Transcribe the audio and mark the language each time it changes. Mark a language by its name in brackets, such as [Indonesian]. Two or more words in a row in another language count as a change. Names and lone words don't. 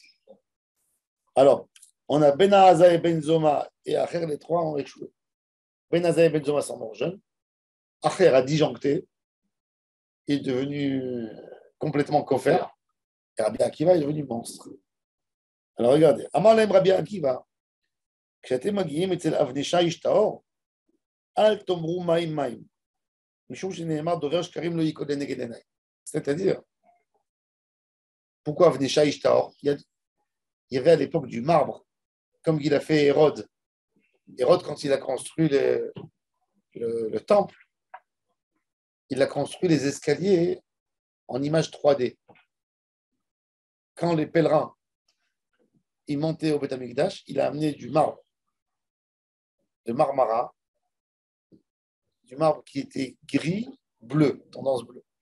[French] Alors, on a Ben Aza et Ben Zoma et Acher, les 3 ont échoué. Ben Aza et Ben Zoma sont morts jeunes. Acher a disjoncté. Il est devenu complètement coffert. Et Rabbi Akiva est devenu monstre. Alors, regardez. [Hebrew] אמר להם רבי עקיבא. כשאתם מגיעים אצל אבני שיש טהור, אל תאמרו מים מים, משום שנאמר דובר שקרים לא ייכודה נגד עיניי. [French] C'est-à-dire, pourquoi [Hebrew] אבני שיש טהור? [French] Il y avait à l'époque du marbre, comme il a fait Hérode. Hérode, quand il a construit le temple, il a construit les escaliers en image 3D. Quand les pèlerins ils montaient au [Hebrew] בית המקדש, [French] il a amené du marbre de Marmara, du marbre qui était gris, bleu, tendance bleue.